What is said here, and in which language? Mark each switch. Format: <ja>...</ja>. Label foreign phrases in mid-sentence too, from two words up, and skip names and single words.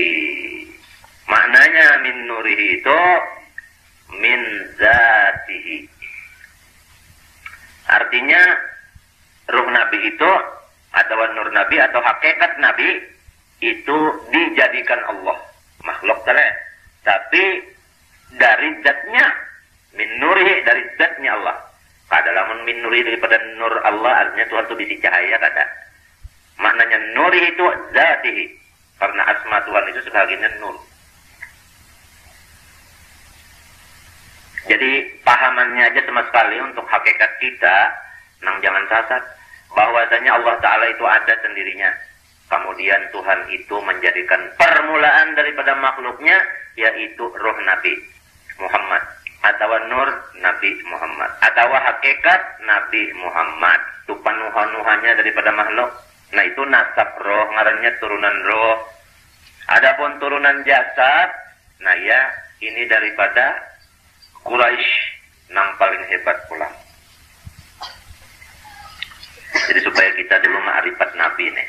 <id>Maknanya</id> <ar>من نوره</ar> <id>itu</id> <ar>من ذاته.</ar> <id>Artinya ruh Nabi itu atau nur Nabi atau hakikat Nabi itu dijadikan Allah makhluk telah, tapi dari zatnya</id> <ar>من نوره,</ar> <id>dari zatnya Allah.</id> <bjn>Kada lamun</bjn> <ar>من نوره</ar> <bjn>daripada nur Allah, artinya Tuhan itu bisi cahaya kada.</bjn> <id>Maknanya nuri itu zatihi, karena asma Tuhan itu sebagiannya nur.</id> <bjn>Jadi pahamannya aja sama sekali untuk hakikat kita, nang jangan sasar, bahwasanya Allah Ta'ala itu ada sendirinya. Kemudian Tuhan itu menjadikan permulaan daripada makhluknya, yaitu roh Nabi Muhammad, atau nur Nabi Muhammad, atau hakikat Nabi Muhammad. Itu panuhan-nuhannya daripada makhluk. Nah itu nasab roh, ngarannya turunan roh. Adapun turunan jasad, nah ya ini daripada Quraisy, nang paling hebat pula.</bjn> <id>Jadi supaya kita dulu ma'rifat Nabi nih.</id>